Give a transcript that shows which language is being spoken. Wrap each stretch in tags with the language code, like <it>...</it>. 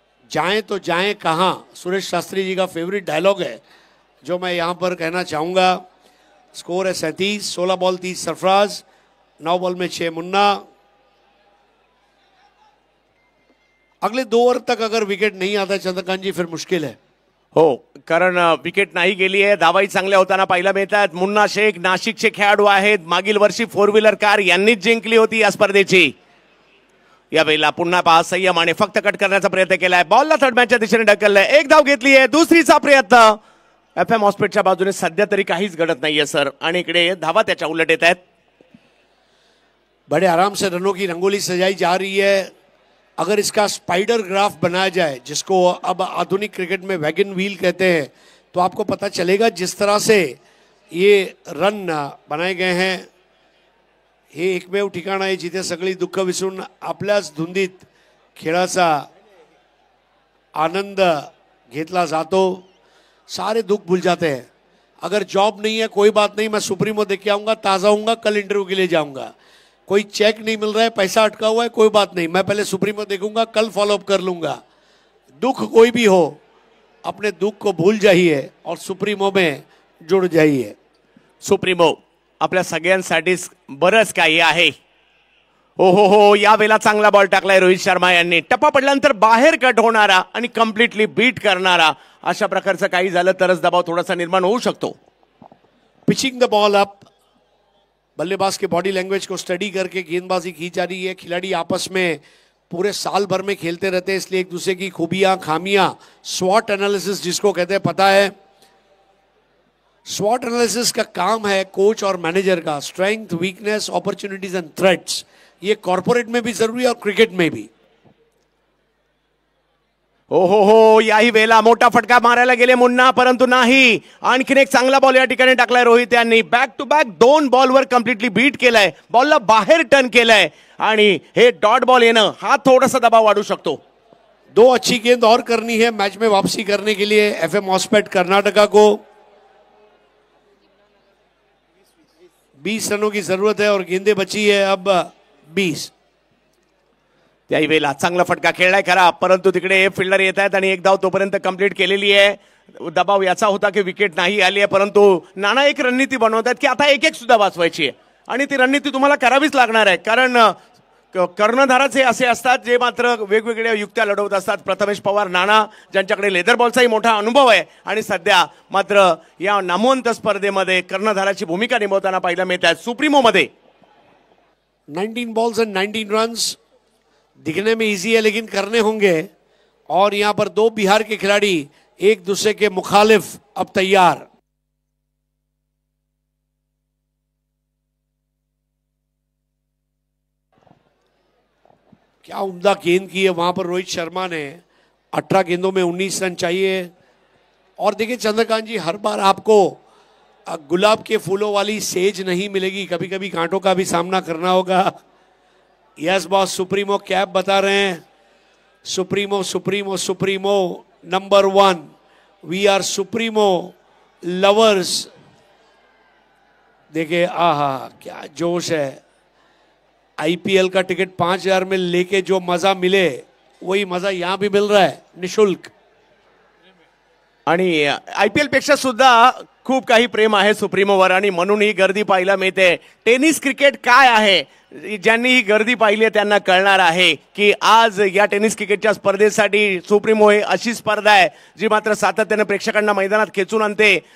<hi>जाएं तो जाएं कहाँ, सुरेश शास्त्री जी का फेवरेट डायलॉग है जो मैं यहाँ पर कहना चाहूँगा. स्कोर है 37, 16 बॉल 30 सरफराज, 9 बॉल में 6 मुन्ना. अगले 2 ओवर तक अगर विकेट नहीं आता चंद्रकांत जी, फिर मुश्किल है.</hi> <mr>हो, कारण विकेट नाही गेली आहे. धावाही चांगल्या होताना पाहायला मिळतात. मुन्ना शेख नाशिकचे खेळाडू आहेत. मागील वर्षी 4 व्हीलर कार यांनीच जिंकली होती या स्पर्धेची. यावेळेला पुन्हा पहा, संयम आणि फक्त कट करण्याचा प्रयत्न केलाय. बॉलला थर्ड मॅचच्या दिशेने ढकललंय. एक धाव घेतली आहे, दुसरीचा प्रयत्न. FM हॉस्पिटलच्या बाजूने सध्या तरी काहीच घडत नाहीये सर, आणि इकडे धावा त्याच्या उलट येत आहेत.</mr> <hi>बड़े आराम से रनों की रंगोली सजाई जा रही है. अगर इसका स्पाइडर ग्राफ बनाया जाए, जिसको अब आधुनिक क्रिकेट में वैगन व्हील कहते हैं, तो आपको पता चलेगा जिस तरह से ये रन बनाए गए हैं.</hi> <mr>हे एकमेव ठिकाण आहे जिथे सगळी दुःख विसरून आपल्याच धुंदीत खेळाचा आनंद घेतला जातो.</mr> <hi>सारे दुख भूल जाते हैं. अगर जॉब नहीं है कोई बात नहीं, मैं सुप्रीमो देख के आऊँगा, ताज़ा हूँगा, कल इंटरव्यू के लिए जाऊँगा. कोई चेक नहीं मिल रहा है, पैसा अटका हुआ है, कोई बात नहीं, मैं पहले सुप्रीमो देखूंगा, कल फॉलोअप कर लूँगा. दुख कोई भी हो, अपने दुख को भूल जाइए और सुप्रीमो में जुड़ जाइए.</hi> <mr>सुप्रीमो आपल्या सगळ्यांसाठीच बरंच काही आहे. हो, या वेळेला चांगला बॉल टाकलाय रोहित शर्मा यांनी. टप्पा पडल्यानंतर बाहेर कट होणारा आणि कम्प्लिटली बीट करणारा, अशा प्रकारचं काही झालं तरच दबाव थोडासा निर्माण होऊ शकतो.</mr> <en>pitching the ball up,</en> <hi>बल्लेबाज के बॉडी लैंग्वेज को स्टडी करके गेंदबाजी की जा रही है. खिलाड़ी आपस में पूरे साल भर में खेलते रहते हैं, इसलिए एक दूसरे की खूबियां खामियां, स्वॉट एनालिसिस जिसको कहते हैं, पता है. स्वॉट एनालिसिस का काम है कोच और मैनेजर का.</hi> <en>strength, weakness, opportunities and threats,</en> <hi>ये कॉर्पोरेट में भी जरूरी है और क्रिकेट में भी.</hi> <mr>हो, याही वेळेला मोठा फटका मारायला गेले मुन्ना, परंतु नाही. आणखीन एक चांगला बॉल या ठिकाणी टाकलाय रोहित यांनी. Back to back 2 बॉलवर completely bit केलाय, बॉलला बाहेर टर्न केलाय, आणि हे डॉट बॉल येणं हा थोडासा दबाव वाढू शकतो.</mr> <hi>2 अच्छी गेंद और करनी है मैच में वापसी करने के लिए FM हॉस्पेट कर्नाटका को. 20 रनों की जरूरत है और गेंदे बची है अब 20.</hi> <mr>त्याही वेळेला चांगला फटका खेळलाय खरा, परंतु तिकडे फिल्डर येत आहेत आणि एक धाव तोपर्यंत कंप्लीट केलेली आहे. दबाव याचा होता की विकेट नाही आली आहे, परंतु नाना एक रणनीती बनवतात की आता एक सुद्धा वाचवायची आहे आणि ती रणनीती तुम्हाला करावीच लागणार आहे. कारण कर्णधारच हे असे असतात जे मात्र वेगवेगळ्या युक्त्या लढवत असतात. प्रथमेश पवार, नाना ज्यांच्याकडे लेदर बॉलचाही मोठा अनुभव आहे आणि सध्या मात्र या नामवंत स्पर्धेमध्ये कर्णधाराची भूमिका निभावताना पाहायला मिळत आहे. सुप्रीमो मध्ये</mr> <hi>19 बॉल्स एंड 19 रन्स दिखने में इजी है लेकिन करने होंगे. और यहां पर दो बिहार के खिलाड़ी एक दूसरे के मुखालिफ अब तैयार. क्या उम्दा गेंद की है वहां पर रोहित शर्मा ने. 18 गेंदों में 19 रन चाहिए. और देखिए चंद्रकांत जी, हर बार आपको गुलाब के फूलों वाली सेज नहीं मिलेगी, कभी कभी कांटों का भी सामना करना होगा.</hi> <en>yes boss,</en> <hi>सुप्रीमो कैप बता रहे हैं. Supremo supremo supremo number 1.</hi> <en>We are supremo lovers.</en> <hi>देखिए आहा क्या जोश है. आईपीएल का टिकट 5,000 में लेके जो मजा मिले वही मजा यहां भी मिल रहा है निशुल्क.</hi> <mr>आणि आयपीएल पेक्षा सुद्धा खूप काही प्रेम आहे सुप्रीमोवर आणि म्हणून ही गर्दी पाहायला मिळते. टेनिस क्रिकेट काय आहे, ज्यांनी ही गर्दी पाहिली आहे त्यांना कळणार आहे की आज या टेनिस क्रिकेटच्या स्पर्धेसाठी सुप्रीमो ही अशी स्पर्धा आहे जी मात्र सातत्याने प्रेक्षकांना मैदानात खेचून आणते.</mr>